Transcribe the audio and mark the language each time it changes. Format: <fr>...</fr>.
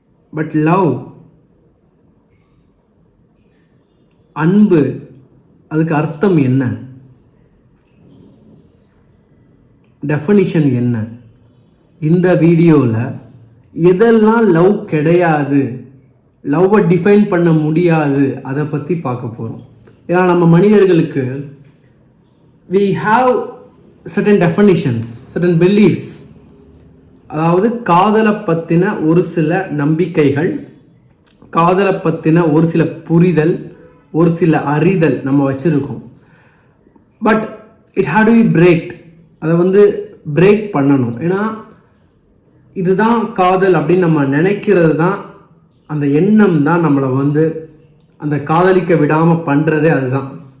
<ta>But love, அன்பு, அதுக்கு அர்த்தம் என்ன? டெஃபனிஷன் என்ன? இந்த வீடியோவில் எதெல்லாம் லவ் கிடையாது, லவ்வை டிஃபைன் பண்ண முடியாது, அதை பற்றி பார்க்க போகிறோம். ஏன்னா நம்ம மனிதர்களுக்கு</ta> <en>we have certain definitions, certain beliefs.</en> <ta>அதாவது காதலை பற்றின ஒரு சில நம்பிக்கைகள், காதலை பற்றின ஒரு சில புரிதல், ஒரு சில அறிதல் நம்ம வச்சுருக்கோம்.</ta> <en>But it had to be breaked.</en> <ta>அதை பிரேக் பண்ணணும். ஏன்னா இதுதான் காதல் அப்படின்னு நம்ம நினைக்கிறது தான், அந்த எண்ணம் தான் நம்மளை அந்த காதலிக்க விடாமல் பண்ணுறதே அதுதான்.</ta>